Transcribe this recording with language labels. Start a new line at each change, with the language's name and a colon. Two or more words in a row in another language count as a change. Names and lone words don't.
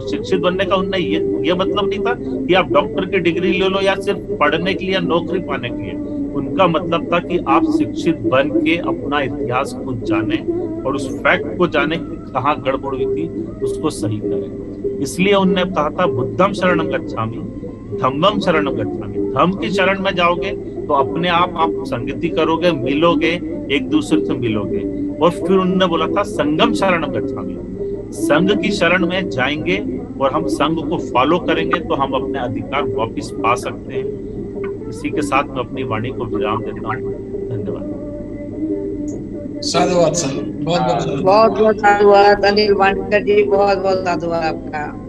Hindi: शिक्षित बनने का उनने ये मतलब नहीं था कि आप डॉक्टर की डिग्री ले लो या सिर्फ पढ़ने के लिए या नौकरी पाने के लिए। उनका मतलब था कि आप शिक्षित बन के अपना इतिहास खुद जाने और उस फैक्ट को जाने कि कहाँ गड़बड़ हुई थी, उसको सही करें। इसलिए उनने कहा था
Pali: बुद्धम शरणम गच्छामि, धम्मम शरणम गच्छामि।
Hindi: धम्म की शरण में जाओगे तो अपने आप संगति करोगे, मिलोगे, एक दूसरे से मिलोगे। और फिर उन्होंने बोला था
Pali: संगम शरणम गच्छामि।
Hindi: संघ की शरण में जाएंगे और हम संघ को फॉलो करेंगे तो हम अपने अधिकार वापस पा सकते हैं। इसी के साथ मैं अपनी वाणी को विराम देता हूँ। धन्यवाद। साधुवाद सर, बहुत बहुत साधुवाद अनिल वानकर जी, बहुत बहुत साधुवाद आपका।